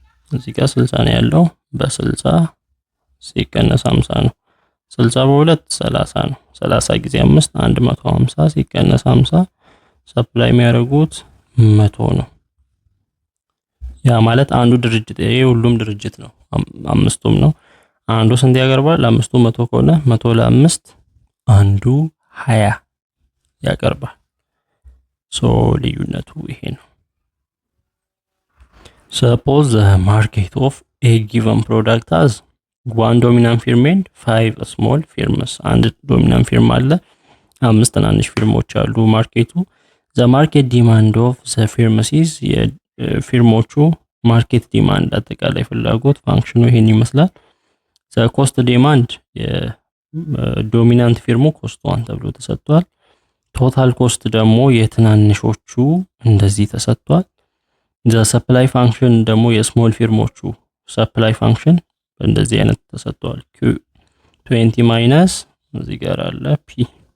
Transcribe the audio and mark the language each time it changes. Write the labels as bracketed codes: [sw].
[am] እዚህ ጋር 60 ነው ያለው በ60 ሲቀነስ 50 ነው። 60 በ2 30 ነው። 30 ጊዜ 5 150 ሲቀነስ 50 ሰፕላይ የሚያደርጉት 100 ነው። ያ ማለት አንዱ ድርጅት ይሄ ሁሉም ድርጅት ነው፣ አምስቱም ነው። አንዱ ስንት ያቀርባል? አምስቱ 100 ከሆነ 100 ለ5 አንዱ 20 ያቀርባል። ሶ ልዩነቱ ይሄ ነው። [en] Suppose the market of a given product has one dominant firm and 5 small firms. [am] አንድ ዶሚናንት ፊርም አለ፣ 5 ትናንሽ ፊርሞች አሉ ማርኬቱ። [en] the market demand of the firms is [am] የፊርሞቹ ማርኬት ዲማንድ አጠቃላይ ፍላጎት ፋንክሽኑ ይሄን ይመስላል። [en] the cost demand [am] የዶሚናንት ፊርሙ ኮስት 1 ተብሎ ተሰጥቷል። ቶታል ኮስት ደግሞ የትናንሾቹ እንደዚህ ተሰጥቷል። [en] the supply function [am] ደግሞ የስሞል ፊርሞቹ supply function እንደዚህ አይነት ተሰጥቷል። q20 ማይነስ እዚህ ጋር አለ p